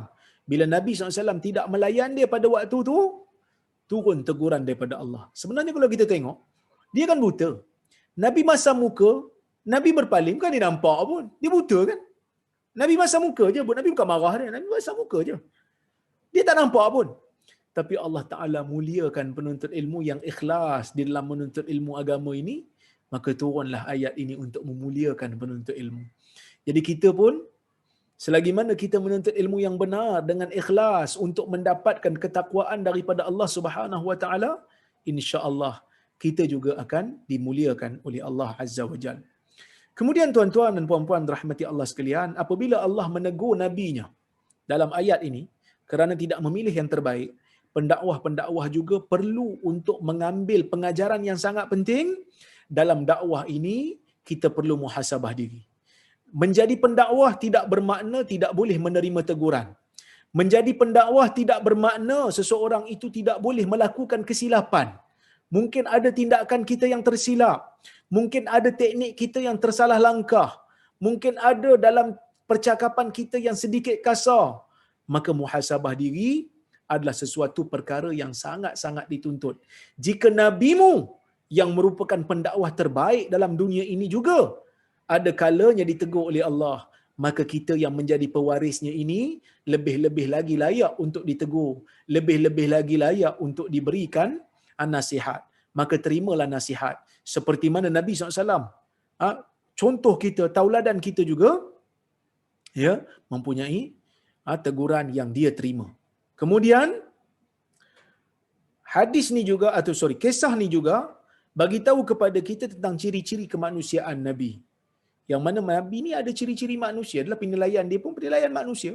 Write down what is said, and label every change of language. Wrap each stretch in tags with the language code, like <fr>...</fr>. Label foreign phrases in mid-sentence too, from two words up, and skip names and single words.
<ms>Bila Nabi SAW tidak melayan dia pada waktu tu, turun teguran daripada Allah. Sebenarnya kalau kita tengok, dia kan buta. Nabi masa muka, Nabi berpaling, bukan dia nampak pun. Dia buta kan? Nabi masa muka je, Nabi bukan marah dia. Nabi masa muka je. Dia tak nampak pun. Tapi Allah Ta'ala muliakan penuntut ilmu yang ikhlas di dalam menuntut ilmu agama ini, maka turunlah ayat ini untuk memuliakan penuntut ilmu. Jadi kita pun, selagi mana kita menuntut ilmu yang benar dengan ikhlas untuk mendapatkan ketakwaan daripada Allah</ms> <ar>سبحانه وتعالى,</ar> <ms>insya-Allah kita juga akan dimuliakan oleh Allah</ms> <ar>عز وجل.</ar> <ms>Kemudian tuan-tuan dan puan-puan rahmati Allah sekalian, apabila Allah menegur nabinya dalam ayat ini kerana tidak memilih yang terbaik, pendakwah-pendakwah juga perlu untuk mengambil pengajaran yang sangat penting. Dalam dakwah ini kita perlu muhasabah diri. Menjadi pendakwah tidak bermakna tidak boleh menerima teguran. Menjadi pendakwah tidak bermakna seseorang itu tidak boleh melakukan kesilapan. Mungkin ada tindakan kita yang tersilap. Mungkin ada teknik kita yang tersalah langkah. Mungkin ada dalam percakapan kita yang sedikit kasar. Maka muhasabah diri adalah sesuatu perkara yang sangat-sangat dituntut. Jika nabimu yang merupakan pendakwah terbaik dalam dunia ini juga ada kalanya ditegur oleh Allah, maka kita yang menjadi pewarisnya ini lebih-lebih lagi layak untuk ditegur, lebih-lebih lagi layak untuk diberikan nasihat. Maka terimalah nasihat. Seperti mana Nabi SAW, contoh kita, tauladan kita juga, ya, mempunyai teguran yang dia terima. Kemudian hadis ni juga kisah ni juga bagi tahu kepada kita tentang ciri-ciri kemanusiaan Nabi. Yang mana Nabi ni ada ciri-ciri manusia, adalah penilaian dia pun penilaian manusia.</ms>